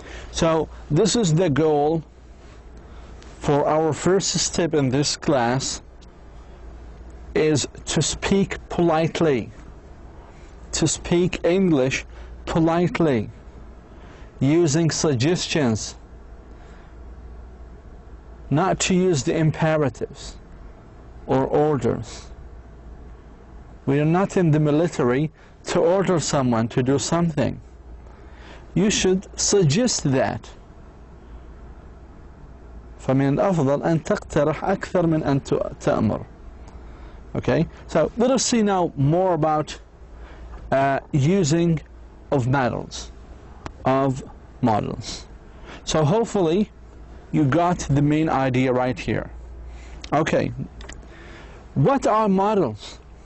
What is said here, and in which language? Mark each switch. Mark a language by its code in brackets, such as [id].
[en] So this is the goal for our first step in this class, is to speak politely, to speak English politely, using suggestions, not to use the imperatives or orders. We are not in the military to order someone to do something. You should suggest that. [ar] فمن الأفضل أن تقترح أكثر من أن تأمر. [en] Okay, so let us see now more about using of models. So hopefully you got the main idea right here. Okay, what are models?